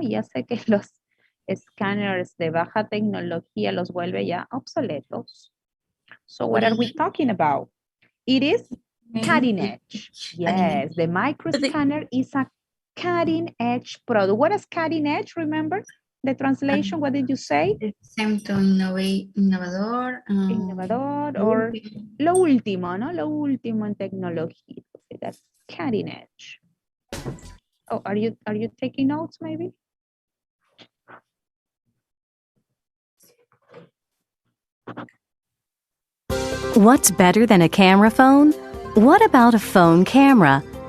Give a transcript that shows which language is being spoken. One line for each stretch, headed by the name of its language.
Spanish: Ya sé que los scanners de baja tecnología los vuelve ya obsoletos.
English: So what are we talking about? It is cutting edge. Yes, the microscanner is a cutting edge product. What is cutting edge, remember? The translation, what did you say? Same to innovador.
Spanish: Innovador or lo último, ¿no? Lo último en tecnología.
English: Okay, that's cutting edge. Oh, are you taking notes maybe? What's better than a camera phone? What about a phone camera?